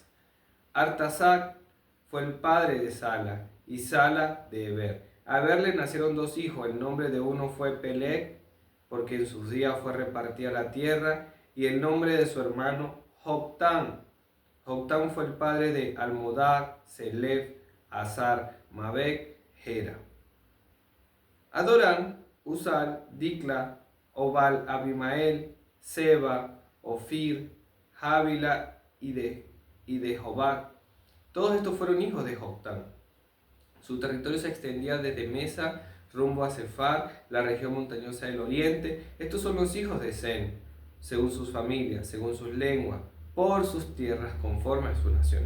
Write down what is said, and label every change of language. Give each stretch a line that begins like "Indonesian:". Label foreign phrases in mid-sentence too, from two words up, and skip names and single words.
Spanish: Artaxad fue el padre de Sala y Sala de Eber. A Eber le nacieron dos hijos. El nombre de uno fue Peleg, porque en sus días fue repartida la tierra, y el nombre de su hermano Joctán. Joctán fue el padre de Almodad, Selef, Azar, Mabek, Gera. Adorán, Uzal, Dicla, Obal, Abimael, Seba, Ofir, Jávila y de Jobac. Todos estos fueron hijos de Joctán. Su territorio se extendía desde Mesa rumbo a Cefar, la región montañosa del oriente. Estos son los hijos de Sem, según sus familias, según sus lenguas, por sus tierras, conforme a sus naciones.